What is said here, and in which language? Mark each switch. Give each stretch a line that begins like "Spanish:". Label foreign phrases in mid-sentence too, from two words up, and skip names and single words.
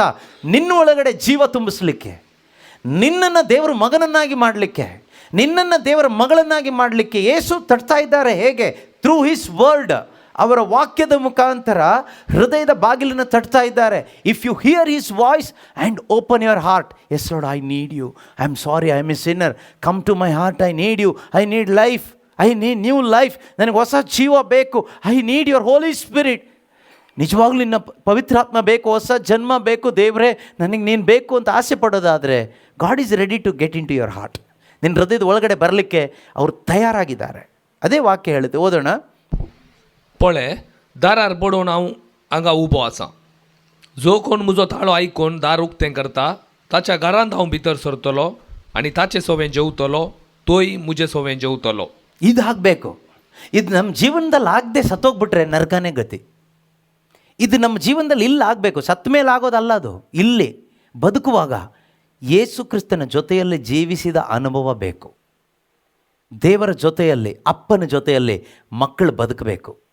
Kannada: ನಿನ್ನ ಒಳಗಡೆ ಜೀವ ತುಂಬಿಸ್ಲಿಕ್ಕೆ, ನಿನ್ನನ್ನು ದೇವರ ಮಗನನ್ನಾಗಿ ಮಾಡಲಿಕ್ಕೆ, ನಿನ್ನನ್ನು ದೇವರ ಮಗಳನ್ನಾಗಿ ಮಾಡಲಿಕ್ಕೆ ಯೇಸು ತಟ್ತಾ ಇದ್ದಾರೆ. ಹೇಗೆ?
English: through his word,
Kannada: ಅವರ ವಾಕ್ಯದ ಮುಖಾಂತರ ಹೃದಯದ ಬಾಗಿಲನ್ನು ತಟ್ತಾ ಇದ್ದಾರೆ.
English: If you hear his voice and open your heart, yes Lord, I need you, I am sorry, I am a sinner, come to my heart, I need you, I need life, I need new life,
Kannada: ನನಗೆ ಹೊಸ ಜೀವ ಬೇಕು,
English: I need your Holy Spirit.
Kannada: ನಿಜವಾಗ್ಲೂ ನಿನ್ನ ಪವಿತ್ರಾತ್ಮ ಬೇಕು, ಹೊಸ ಜನ್ಮ ಬೇಕು, ದೇವರೇ ನನಗೆ ನೀನು ಬೇಕು ಅಂತ ಆಸೆ ಪಡೋದಾದರೆ
English: God is ready to get into your heart.
Kannada: ನಿನ್ನ ಹೃದಯದ ಒಳಗಡೆ ಬರಲಿಕ್ಕೆ ಅವರು ತಯಾರಾಗಿದ್ದಾರೆ. ಅದೇ ವಾಕ್ಯ ಹೇಳುತ್ತೆ, ಓದೋಣ.
Konkani: पळे दारार पडून हांव हांगा उबो आसा. जो कोण म्हजो ताळो आयकून दार उक्तें करता ताच्या घरांत हांव भितर सरतलो आनी ताचे सोवें जेवतलो, तोय म्हजे सोवें जेवतलो.
Kannada: ಇದು ಆಗಬೇಕು. ಇದು ನಮ್ಮ ಜೀವನದಲ್ಲಿ ಆಗದೆ ಸತ್ತೋಗ್ಬಿಟ್ರೆ ನರಕನೇ ಗತಿ. ಇದು ನಮ್ಮ ಜೀವನದಲ್ಲಿ ಇಲ್ಲ ಆಗಬೇಕು. ಸತ್ತ ಮೇಲೆ ಆಗೋದಲ್ಲ ಅದು. ಇಲ್ಲಿ ಬದುಕುವಾಗ ಯೇಸು ಕ್ರಿಸ್ತನ ಜೊತೆಯಲ್ಲಿ ಜೀವಿಸಿದ ಅನುಭವ ಬೇಕು. ದೇವರ ಜೊತೆಯಲ್ಲಿ, ಅಪ್ಪನ ಜೊತೆಯಲ್ಲಿ ಮಕ್ಕಳು ಬದುಕಬೇಕು.